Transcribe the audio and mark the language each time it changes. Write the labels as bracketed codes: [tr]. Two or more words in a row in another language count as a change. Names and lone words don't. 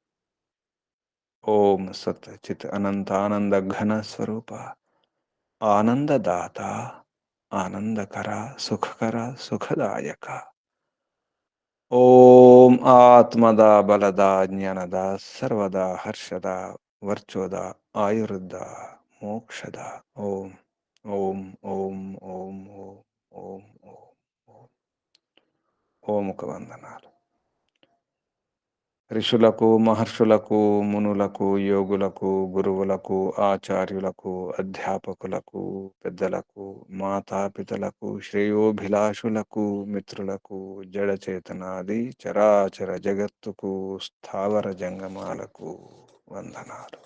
[sa] ओम सत चित अनंत आनंद घन स्वरूप आनंददाता आनंदकरा सुखकरा सुखदायक ओम आत्मदा बलदा ज्ञानदा सर्वदा हर्षदा वर्चोदा आयुर्दा मोक्षदा ओम ओम ओम ओम ओम ओम ओम ओम [te] ఓం ఒక వందనాలు ఋషులకు, మహర్షులకు, మునులకు, యోగులకు, గురువులకు, ఆచార్యులకు, అధ్యాపకులకు, పెద్దలకు, మాతాపితలకు, శ్రేయోభిలాషులకు, మిత్రులకు, జడచేతనాది చరాచర జగత్తుకు, స్థావర జంగమాలకు వందనాలు.